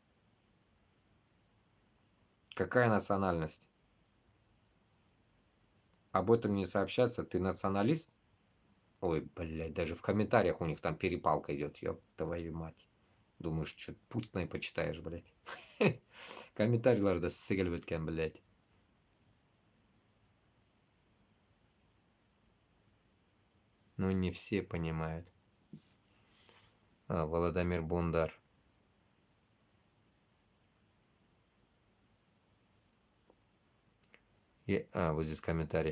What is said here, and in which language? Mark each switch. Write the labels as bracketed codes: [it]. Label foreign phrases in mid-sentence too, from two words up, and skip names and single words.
[ru] Какая национальность? Об этом не сообщаться, ты националист? Ой, блядь, даже в комментариях у них там перепалка идет, ёб твою мать. Думаешь, что путное почитаешь, блядь. [kk] Комментарийларда сигел өткен, [ru] блядь. Ну, не все понимают. Владимир Бондар. Вот здесь комментарий.